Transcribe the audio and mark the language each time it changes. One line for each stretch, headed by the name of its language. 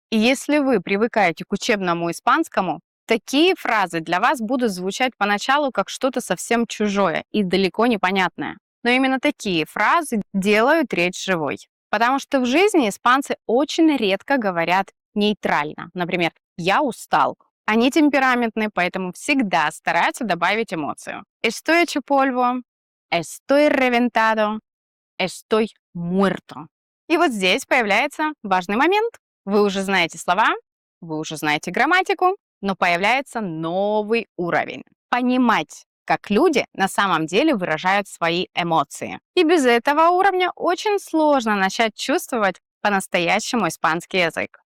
Russian: И если вы привыкаете к учебному испанскому, такие фразы для вас будут звучать поначалу как что-то совсем чужое и далеко непонятное. Но именно такие фразы делают речь живой. Потому что в жизни испанцы очень редко говорят нейтрально. Например, «я устал». Они темпераментны, поэтому всегда стараются добавить эмоцию.
Spanish: Estoy hecho polvo, estoy reventado, estoy muerto.
Russian: И вот здесь появляется важный момент. Вы уже знаете слова, вы уже знаете грамматику, но появляется новый уровень. Понимать, как люди на самом деле выражают свои эмоции. И без этого уровня очень сложно начать чувствовать по-настоящему испанский язык.